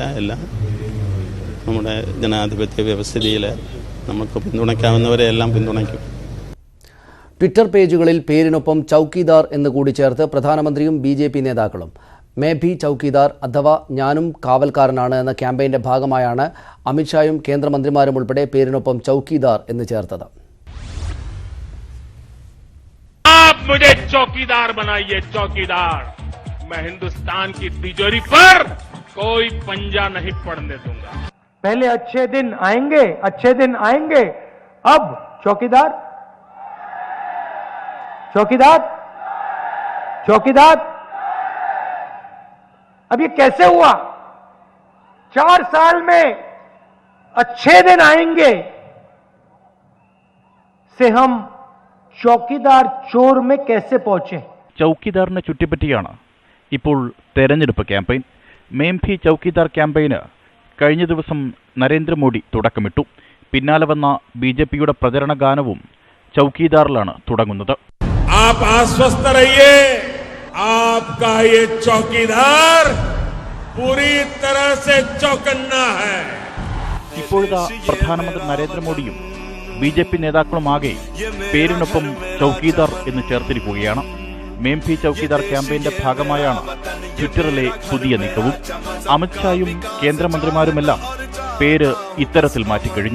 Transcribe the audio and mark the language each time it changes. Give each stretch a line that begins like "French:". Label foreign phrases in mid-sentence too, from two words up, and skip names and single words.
Malayalam: എല്ലാം നമ്മുടെ ജനാധിപത്യ വ്യവസ്ഥിതിയിൽ നമുക്ക് പിന്തുണയ്ക്കാവുന്നവരെ എല്ലാം പിന്തുണയ്ക്കും. ട്വിറ്റർ പേജുകളിൽ പേരിനൊപ്പം ചൌക്കിദാർ എന്ന് കൂടി ചേർത്ത് പ്രധാനമന്ത്രിയും BJP നേതാക്കളും
Hindi: मैं भी चौकीदार
Malayalam: അഥവാ ഞാനും കാവൽക്കാരനാണ് എന്ന ക്യാമ്പയിന്റെ ഭാഗമായാണ് അമിത്ഷായും കേന്ദ്രമന്ത്രിമാരും ഉൾപ്പെടെ പേരിനൊപ്പം ചൌക്കിദാർ എന്ന് ചേർത്തത്.
Hindi: मुझे चौकीदार बनाइए, चौकीदार मैं हिंदुस्तान की तिजोरी पर कोई पंजा नहीं पड़ने दूंगा। पहले अच्छे दिन आएंगे, अब चौकीदार अब ये कैसे हुआ? 4 साल में अच्छे दिन आएंगे से हम चौकीदार चोर में कैसे पहुंचे?
Malayalam: ചൗക്കിദാറിനെ ചുറ്റിപ്പറ്റിയാണ് ഇപ്പോൾ തെരഞ്ഞെടുപ്പ് ക്യാമ്പയിൻ.
Hindi: मैं भी चौकीदार
Malayalam: ക്യാമ്പയിന് കഴിഞ്ഞ ദിവസം നരേന്ദ്രമോദി തുടക്കമിട്ടു. പിന്നാലെ വന്ന ബിജെപിയുടെ പ്രചരണ ഗാനവും ചൗക്കിദാറിലാണ് തുടങ്ങുന്നത്.
Hindi: आप आश्वस्त रहिए, आपका ये चौकीदार पूरी तरह से चौकन्ना है.
Malayalam: ഇപ്പോഴത്തെ പ്രധാനമന്ത്രി നരേന്ദ്രമോദിയും ബിജെപി നേതാക്കളുമാകെ പേരിനൊപ്പം ചൗക്കിദാർ എന്ന് ചേർത്തിരിക്കുകയാണ്.
Hindi: मैं भी चौकीदार
Malayalam: ക്യാമ്പയിന്റെ ഭാഗമായാണ് ട്വിറ്ററിലെ പുതിയ നീക്കവും. അമിത്ഷായും കേന്ദ്രമന്ത്രിമാരുമെല്ലാം പേര് ഇത്തരത്തിൽ മാറ്റിക്കഴിഞ്ഞു.